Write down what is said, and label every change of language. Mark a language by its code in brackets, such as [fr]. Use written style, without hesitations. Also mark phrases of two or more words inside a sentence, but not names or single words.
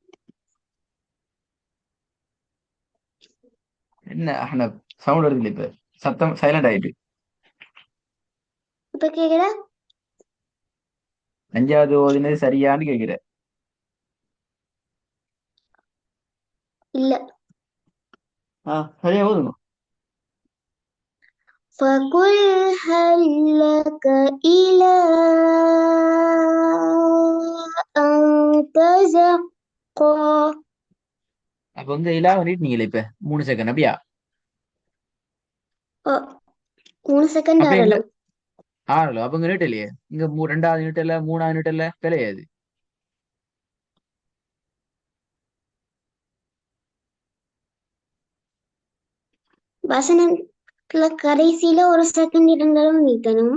[ta] என்ன ஆனா சவுண்ட் வருது இப்ப. சத்தம் சைலண்ட் ஆயிட்டு. இப்ப கேக்குதா? அஞ்சாவது ஓதினது சரியான்னு கேக்குற. இல்ல. சரியா ஓதுங்க. [ar] فقل هل لك إلى أن تزكى. [ta] அப்ப இலாவை நீட்டீங்களே இப்ப 3 செகண்ட் அப்படியா? ஓ, 3 செகண்ட் அப்ப எங்க ஆறலாம். ஆறல அப்ப நீட்டு இல்லையே. இங்க ரெண்டாவது நீட்டல, மூணாவது நீட்டல கிடையாது. வசனத்துல கடைசியில 1 செகண்ட் இருந்தாலும் நீட்டணும்.